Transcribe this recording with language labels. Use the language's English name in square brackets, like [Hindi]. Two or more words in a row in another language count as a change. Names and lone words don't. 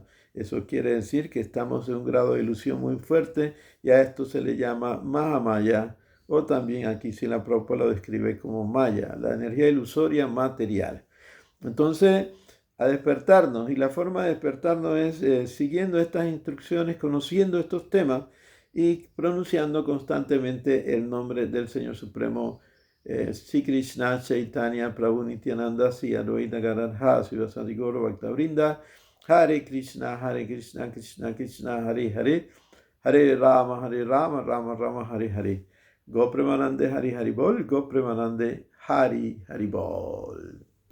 [Spanish] Eso quiere decir que estamos en un grado de ilusión muy fuerte y a esto se le llama Mahamaya, o también aquí si la Prabhupada lo describe como Maya, la energía ilusoria material. Entonces, a despertarnos, y la forma de despertarnos es siguiendo estas instrucciones, conociendo estos temas y pronunciando constantemente el nombre del Señor Supremo, Sri Krishna Chaitanya Prabhu Nityananda Sri Advaita Gadadhara Srivasadi Gaura Bhaktavrinda, Hare Krishna Krishna Krishna Hare Hare, Hare Rama Rama Rama Hare Hare. [Bangla] গো প্রেমানন্দে হরি হরি বোল, গো প্রেমানন্দে হরি হরি বোল.